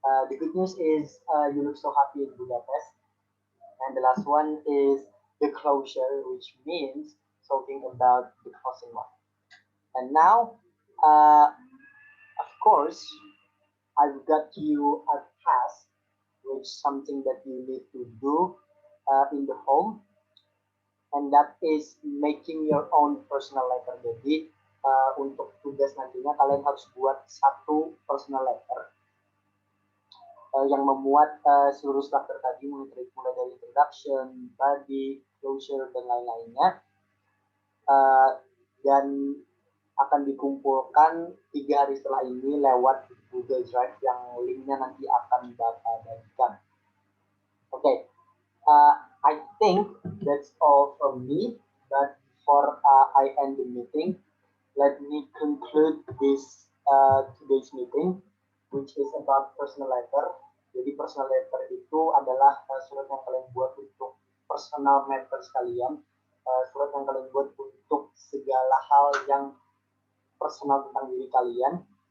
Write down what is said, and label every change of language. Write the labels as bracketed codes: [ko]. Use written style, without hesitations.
[en] The good news is you look so happy in Budapest, and the last one is the closure, which means talking about the closing one. And now, of course, I've got you a task, which something that you need to do in the home, and that is making your own personal letter. [id] Jadi untuk tugas nantinya kalian harus buat satu personal letter yang memuat seluruh struktur tadi mulai dari introduction, body, closure dan lain-lainnya, dan akan dikumpulkan 3 hari setelah ini lewat Google Drive yang linknya nanti akan Bapak bagikan. [en] Okay, I think that's all from me. But before I end the meeting, let me conclude this today's meeting, which is about personal letter. [id] Jadi personal letter itu adalah surat yang kalian buat untuk personal matters kalian, surat yang kalian buat untuk segala hal yang personal tentang diri kalian.